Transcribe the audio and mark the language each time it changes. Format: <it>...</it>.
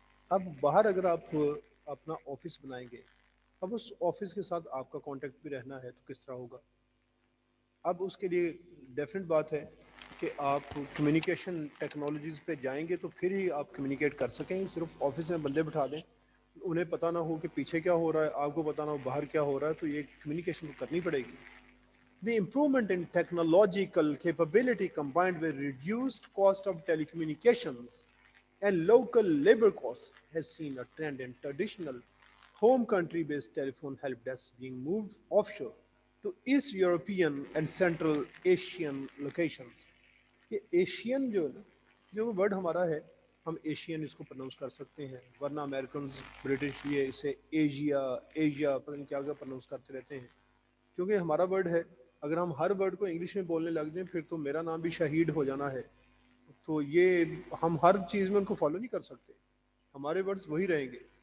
<ur>اب باہر اگر آپ اپنا آفس بنائیں گے, اب اس آفس کے ساتھ آپ کا کانٹیکٹ بھی رہنا ہے تو کس طرح ہوگا. اب اس کے لیے ڈیفینٹ بات ہے کہ آپ کمیونیکیشن ٹیکنالوجیز پہ جائیں گے تو پھر ہی آپ کمیونیکیٹ کر سکیں. صرف آفس میں بندے بٹھا دیں, انہیں پتہ نہ ہو کہ پیچھے کیا ہو رہا ہے, آپ کو پتہ نہ ہو باہر کیا ہو رہا ہے, تو یہ کمیونیکیشن تو کرنی پڑے گی.</ur> <en>The improvement in technological capability combined with reduced cost of telecommunications and local labor costs has seen a trend in traditional home country-based telephone help desks being moved offshore to East European and Central Asian locations.</en> <ur>یہ Asian جو ہے نا, جو وہ word ہمارا ہے, ہم Asian اس کو پرناؤنس کر سکتے ہیں, ورنہ امریکنز برٹش یہ اسے ایشیا پتہ نہیں کیا کیا پرناؤنس کرتے رہتے ہیں, کیونکہ ہمارا ورڈ ہے. اگر ہم ہر ورڈ کو انگلش میں بولنے لگ جائیں پھر تو میرا نام بھی شہید ہو جانا ہے, تو یہ ہم ہر چیز میں ان کو فالو نہیں کر سکتے, ہمارے ورڈز وہی رہیں گے.</ur>